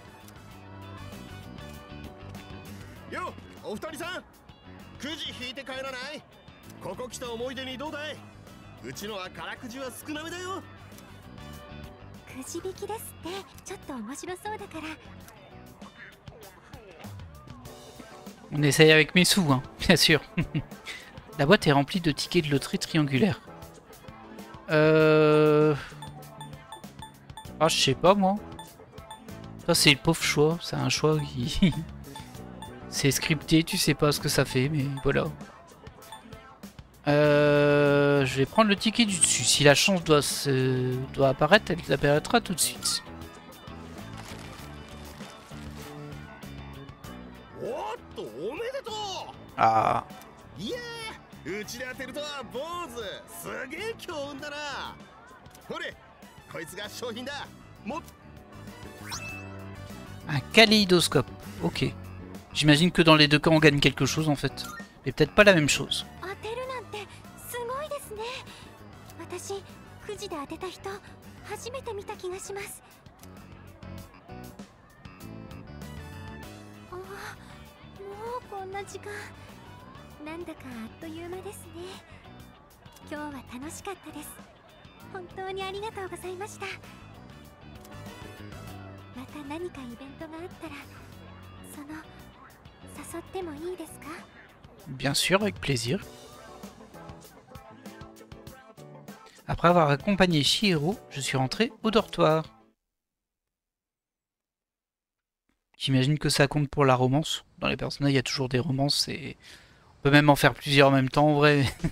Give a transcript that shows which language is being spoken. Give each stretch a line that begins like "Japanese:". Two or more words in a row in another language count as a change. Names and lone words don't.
Japanese: よ、お二人さん、くじ引いて帰らない？ここ来た思い出にどうだい？うちのは空くじは少なめだよ。くじ引きですって。ちょっと面白そうだから。
French: On essaye avec mes sous, hein, bien sûr. La boîte est remplie de tickets de loterie triangulaires. Ah, je sais pas moi. Ça, c'est le pauvre choix. C'est un choix qui. C'est scripté, tu sais pas ce que ça fait, mais voilà. Je vais prendre le ticket du dessus. Si la chance doit apparaître, elle apparaîtra tout de suite. Ah.
Japanese: うちで当てるとは坊主、すげえ強運だな。ほれ、こいつが商品だ。
French: Un kaléidoscope. Ok. J'imagine que dans les deux cas on gagne quelque chose en fait. Mais peut-être pas la même chose.
Japanese: 当てるなんてすごいですね。私、くじで当てた人、初めて見た気がします。ああ、もうこんな時間。なんだかあっという間ですね。今日は楽しかったです。本当にありがとうございました。また何かイベントがあったら、誘ってもいいですか？
French: Bien sûr, avec plaisir. Après avoir accompagné Chihiro, je suis rentré au dortoir. J'imagine que ça compte pour la romance. Dans les personnages, il y a toujours des romances et on peut même en faire plusieurs en même temps en vrai.